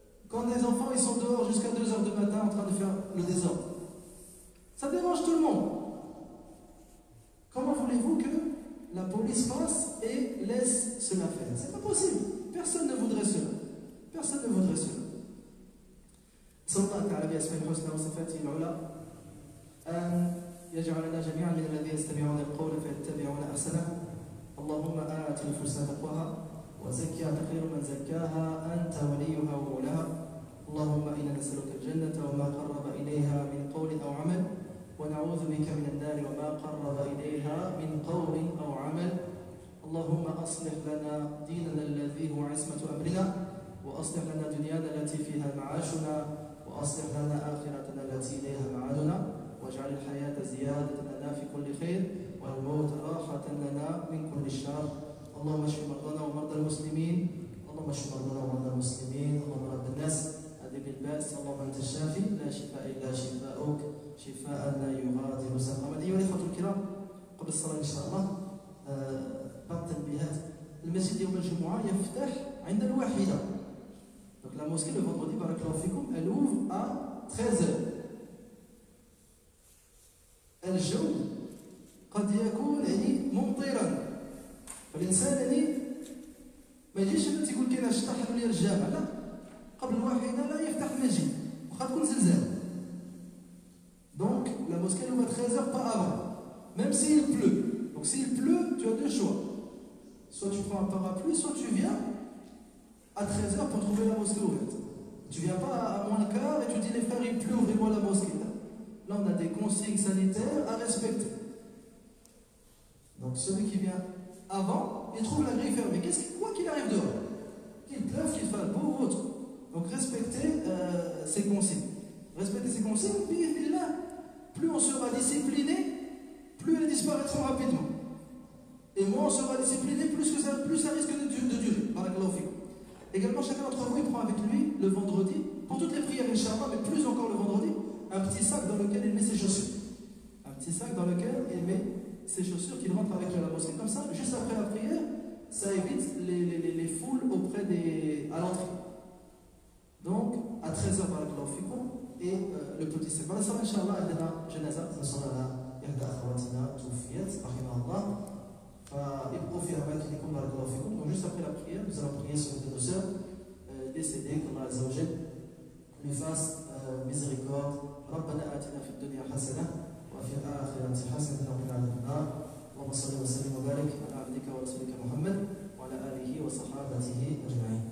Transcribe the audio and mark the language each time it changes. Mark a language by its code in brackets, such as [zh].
[fr] Quand les enfants ils sont dehors jusqu'à 2 h du matin en train de faire le désordre, ça dérange tout le monde. Comment voulez-vous que la police passe et laisse cela faire? C'est pas possible. Personne ne voudrait cela. Personne ne voudrait cela. [ar] صلى الله تعالى بأسماء الحسنى وصفاته العلى أن يجعلنا جميعا من الذين يستمعون القول فيتبعون أحسنه. اللهم آت نفوسنا تقواها وزكها خير من زكاها أنت وليها ومولاها. اللهم إنا نسألك الجنة وما قرب إليها من قول أو عمل ونعوذ بك من النار وما قرب إليها من قول أو عمل. اللهم أصلح لنا ديننا الذي هو عصمة أمرنا وأصلح لنا دنيانا التي فيها معاشنا وأصلح لنا آخرتنا التي إليها معادنا واجعل الحياة زيادة لنا في كل خير والموت راحة لنا من كل شر. اللهم اشف مرضانا ومرضى المسلمين. اللهم اشف مرضانا ومرضى المسلمين. اللهم رب الناس أذهب البأس. اللهم أنت الشافي لا شفاء إلا شفاؤك شفاء لا يغادر سقما. أيها الإخوة الكرام، قبل الصلاة إن شاء الله بعض التنبيهات. المسجد يوم الجمعة يفتح عند الواحدة. [fr] Donc la mosquée le vendredi, barakallahu fikoum, elle ouvre à 13 h. [ar] الجو قد يكون ممطرا، فالإنسان ما يجيش انت تقول كاين شطح لي الجامع، لا، قبل الواحدة لا يفتح المسجد وخا تكون زلزال. [fr] Donc la mosquée elle ouvre à 13 h, pas avant, même s'il pleut. Donc s'il pleut, tu as deux choix. Soit tu prends un parapluie, soit tu viens à 13 h pour trouver la mosquée ouverte. Tu viens pas à moins le quart et tu dis les frères il pleut, ouvrez-moi la mosquée. Là on a des consignes sanitaires à respecter. Donc celui qui vient avant, il trouve la grille fermée. Quoi qu'il arrive dehors, qu'il pleuve, qu'il fasse beau ou autre. Donc respecter ces consignes. Respecter ces consignes, puis là, plus on sera discipliné, plus elles disparaîtront rapidement. Et moins on sera discipliné, plus ça risque de durer. Barakallahu fikum. Également, chacun d'entre vous, il prend avec lui le vendredi, pour toutes les prières, Inch'Allah, mais plus encore le vendredi, un petit sac dans lequel il met ses chaussures. Un petit sac dans lequel il met ses chaussures qu'il rentre avec lui à la mosquée. Comme ça, juste après la prière, ça évite les foules à l'entrée. Donc, à 13h, barakallahu fikum, et le petit sac. Voilà, ça va, [ar] Inch'Allah, عندنا جنازة نصلي على إحدى أخواتنا توفيت رحمها الله. فابقوا في أماكنكم بارك الله فيكم. [fr] Donc, juste après la prière, nous allons prier sur une de nos sœurs décédées, qu'Allah Azza wa Jal lui fasse miséricorde. [ar] ربنا آتنا في الدنيا حسنة وفي الآخرة حسنة وقنا عذاب النار. اللهم صل وسلم وبارك على عبدك ورسولك محمد وعلى آله وصحابته أجمعين.